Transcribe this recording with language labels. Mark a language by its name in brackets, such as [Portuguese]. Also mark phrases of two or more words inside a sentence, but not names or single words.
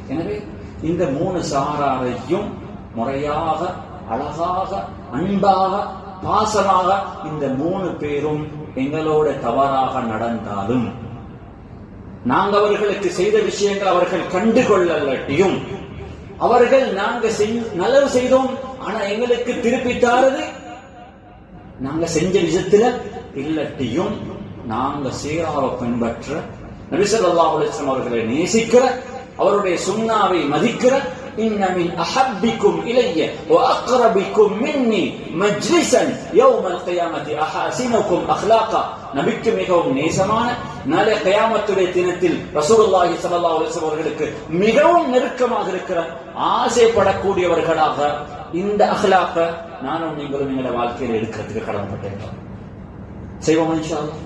[Tamil] எனவே இந்த 3 சாராரையும் முறையாக அழகாக அன்பாக பாசமாக இந்த 3 பேரும் எங்களோட தவறாக நடந்தாலும் நாங்க அவர்களுக்கு செய்த விஷயங்கள் அவர்கள் கண்டுகொள்ளலட்டியும் அவர்கள் நாங்க நல்லது செய்தோம் ஆனா எங்களுக்கு திருப்பி தாரது நாங்க செஞ்ச விஷயத்துல இல்லட்டியும் நாங்க சீராக பின்பற்ற நபி [Arabic] صلى الله عليه وسلم [Tamil] அவர்களை நேசிக்கிற அவருடைய சுன்னாவை மதிக்கிற [Arabic] إن من أحبكم إلي وأقربكم مني مجلسا يوم القيامة أحاسنكم أخلاقا. [Tamil] நபிக்கு மிகவும் நேசமான நாளை கியாமத்துடைய தினத்தில் [Arabic] رسول الله صلى الله عليه وسلم [Tamil] அவர்களுக்கு மிகவும் நெருக்கமாக இருக்கிற ஆசைப்படக்கூடியவர்களாக இந்த அஹ்லாக நானும் நீங்களும் எங்களுடைய வாழ்க்கையில் எடுக்கிறதுக்கு கடமைப்பட்டிருக்கிறோம். [Arabic] செய்வோம் إن شاء الله.